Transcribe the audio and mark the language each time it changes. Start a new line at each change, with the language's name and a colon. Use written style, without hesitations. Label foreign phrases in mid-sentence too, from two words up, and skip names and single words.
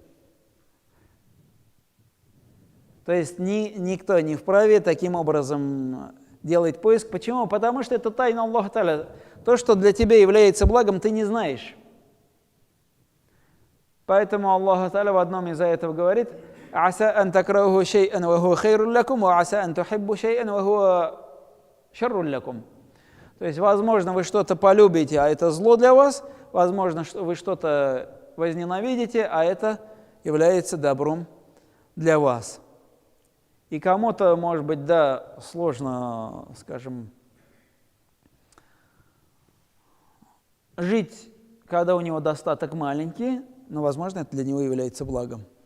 Russian: То есть никто не вправе таким образом делать поиск. Почему? Потому что это тайна Аллаха Та'аля. То, что для тебя является благом, ты не знаешь. Поэтому Аллах Та'аля в одном из аятов говорит:
Arabic: «عسى أن تكرهوا شيئا وهو خير لكم، وعسى أن تحبوا شيئا وهو شر لكم».
Russian: То есть, возможно, вы что-то полюбите, а это зло для вас. Возможно, вы что-то возненавидите, а это является добром для вас. И кому-то, может быть, да, сложно, скажем, жить, когда у него достаток маленький, но, возможно, это для него является благом.